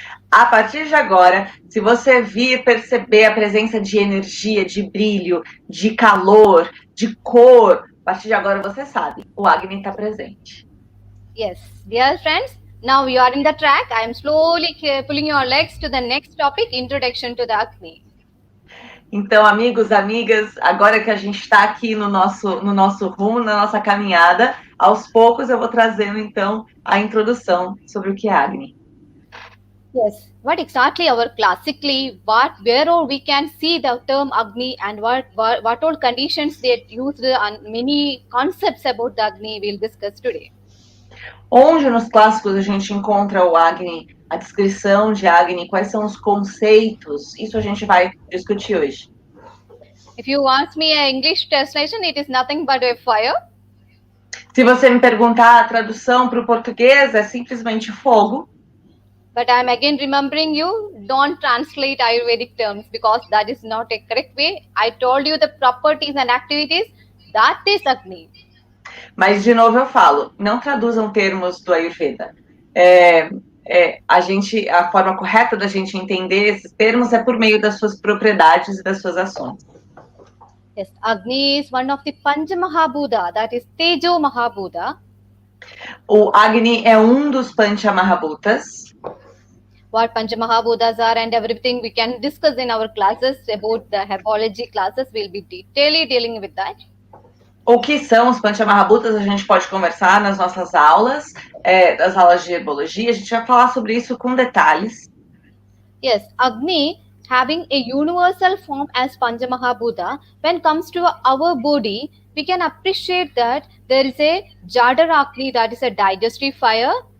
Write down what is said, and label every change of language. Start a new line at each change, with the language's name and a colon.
Portuguese: A partir de agora, se você vir perceber a presença de energia, de brilho, de calor, de cor, a partir de agora você sabe, o Agni está presente.
English: Yes, dear friends, now you are in the track. I am slowly pulling your legs to the next topic, introduction to the Agni.
Portuguese: Então, amigos, amigas, agora que a gente está aqui no nosso rumo, na nossa caminhada, aos poucos eu vou trazendo, então, a introdução sobre o que é Agni.
English: Yes, what exactly our classically, where all we can see the term Agni and what all conditions they used and many concepts about the Agni we'll discuss today.
Portuguese: Onde nos clássicos a gente encontra o Agni, a descrição de Agni, quais são os conceitos, isso a gente vai discutir hoje.
English: If you ask me an English translation, it is nothing but a fire.
Portuguese: Se você me perguntar a tradução para o português, é simplesmente fogo.
English: But I'm again remembering you, don't translate Ayurvedic terms because that is not a correct way. I told you the properties and activities, that is Agni.
Portuguese: Mas, de novo, eu falo, não traduzam termos do Ayurveda. A forma correta da gente entender esses termos é por meio das suas propriedades e das suas ações.
English: Yes, Agni is one of the Pancha Mahabhuta, that is Tejo Mahabhuta.
Portuguese: O Agni é um dos Pancha Mahabhutas.
English: What Pancha Mahabhutas are and everything we can discuss in our classes about the herbology classes. We'll be detailedly dealing with that.
Portuguese: O que são os Panchamahabhutas, a gente pode conversar nas nossas aulas, das aulas de herbologia, a gente vai falar sobre isso com detalhes.
English: Yes, Agni having a universal form as Panchamahabhuta, when it comes to our body, we can appreciate that there is a Jadar Agni, that is a digestive fire.